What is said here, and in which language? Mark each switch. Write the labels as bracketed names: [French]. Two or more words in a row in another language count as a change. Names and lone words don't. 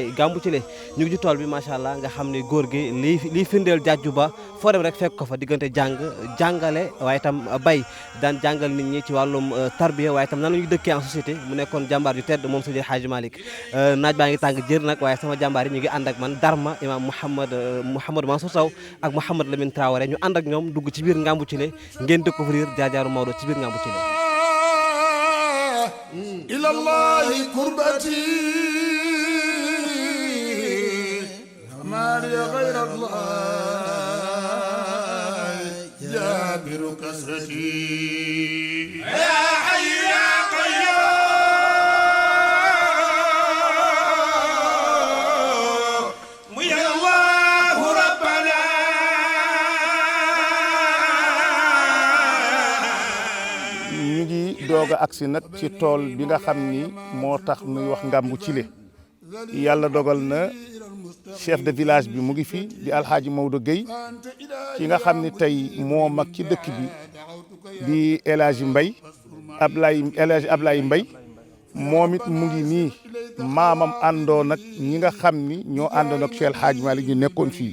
[Wolof] Ngambu Thillé ñu ngi ci tool bi [Arabic] ما شاء الله [Wolof] nga xam ne góor gi lii firndeel jàjju ba foo dem rek fekk ko fa diggante jàngale waaye itam bay daan jàngal nit ñi ci wàllum tarbiya waaye itam nan la ñu dëkkee [French] en société [Wolof] mu nekkoon jàmbaar ju tedd moom Seydi El Hadji Malick naaj baa ngi tàng jër nag waaye sama jàmbaar yi ñu ngi ànd ak man Darma imam Mouhamadou Mansour Sow ak Mouhamad Lamine Traoré ñu ànd ak ñoom dugg ci biir Ngambu Thillé ngeen découvrir jaar-jaaru Maodo ci biir Ngambu Thillé [Arabic] إلى الله قربتي ما لي غير الله جابر كسرتي يا حي يا قيوم يا الله ربنا [Wolof] ñu ngi doog a agsi nag ci tool bi nga xam ni moo tax nuy wax Ngambu Thillé yàlla dogal na [French] chef de village [Wolof] bi mu ngi fi di Alxaaji Maodo Gueye ki nga xam ni tey moo mag ci dëkk bi di El Hadji Mbaye Ablaye Mbaye moom it mu ngi nii maamam àndoon nag ñi nga xam ni ñoo àndoon ak Cheikh El Hadji Malick ñu nekkoon fii